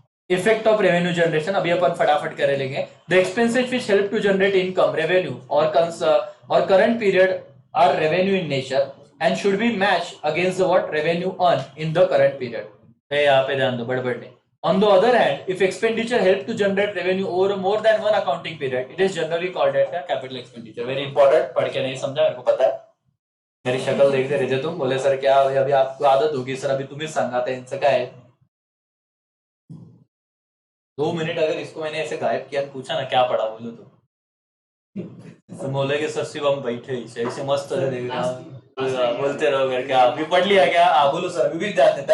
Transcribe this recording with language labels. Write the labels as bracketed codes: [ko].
[en] effect of revenue generation [hi] अभी अपन फटाफट कर लेंगे। [en] The expenses which help to generate income, revenue और current period are revenue in nature and should be match against the what, revenue earn in the current period. [hi] यहाँ पे ध्यान दो, बड़बड़ नहीं। [en] On the other hand, if expenditure help to generate revenue over more than one accounting period, it is generally called as capital expenditure. Very important, [hi] पढ़ के नहीं समझा, मेरे को पता है, मेरी शक्ल देखते रहते तुम, बोले सर क्या अभी आपको आदत होगी सर, अभी तुम्हें संगाते हैं, इनसे क्या है। 2 मिनट अगर इसको मैंने ऐसे गायब किया, पूछा ना क्या पढ़ा, बोलो तो बोले कि सर शिव हम बैठे ऐसे मस्त देख रहे, बोलते रहो करके, अभी पढ़ लिया क्या, बोलो सर अभी भी ध्यान देता।